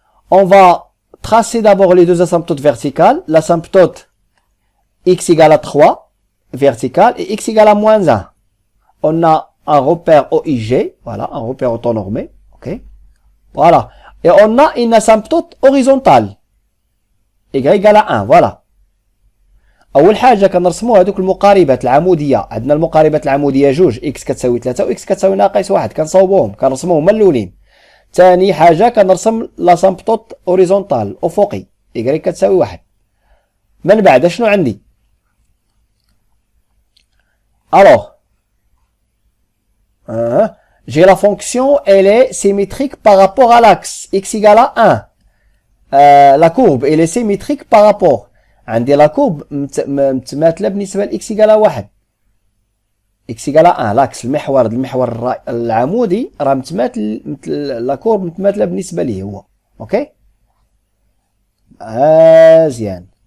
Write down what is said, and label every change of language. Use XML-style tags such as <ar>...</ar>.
<fr>On va tracer d'abord les deux asymptotes verticales. L'asymptote x égale à 3, verticale, et x égale à moins 1. On a un repère OIG, voilà, un repère autonormé, ok, voilà, et on a une asymptote horizontale, y égale à 1, voilà.</fr> <ar>اول حاجه كنرسموا هذوك المقاربات العموديه. عندنا المقاربات العموديه جوج، اكس كتساوي 3 و اكس كتساوي ناقص 1، كنصاوبوهم كنرسموهم هما الاولين. ثاني حاجه كنرسم لاسامبتوط اوريزونتال افقي، y كتساوي 1. من بعد شنو عندي؟</ar> <fr>alors j'ai la fonction, elle est symétrique par rapport à l'axe x égale à 1. La courbe elle est symétrique par rapport.</fr> <ar>عندي لا كورب متماثله بالنسبه ل</ar> <fr>x égale à 1. x égale à 1</fr> <ar>لاكس المحور العمودي راه متماثل، لا كورب متماثله بالنسبه ليه هو. اوكي مزيان.</ar>